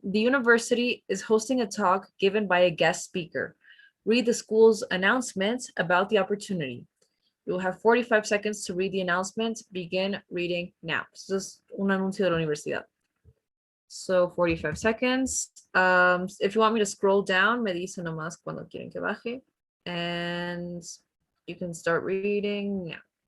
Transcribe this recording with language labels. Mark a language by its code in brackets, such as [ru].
[en] The university is hosting a talk given by a guest speaker. Read the school's announcement about the opportunity. You will have 45 seconds to read the announcement. Begin reading now. [es] Esto es un anuncio de la universidad. [en] So 45 seconds. If you want me to scroll down, [es] me dice nomás cuando quieren que baje. [en] And you can start reading now.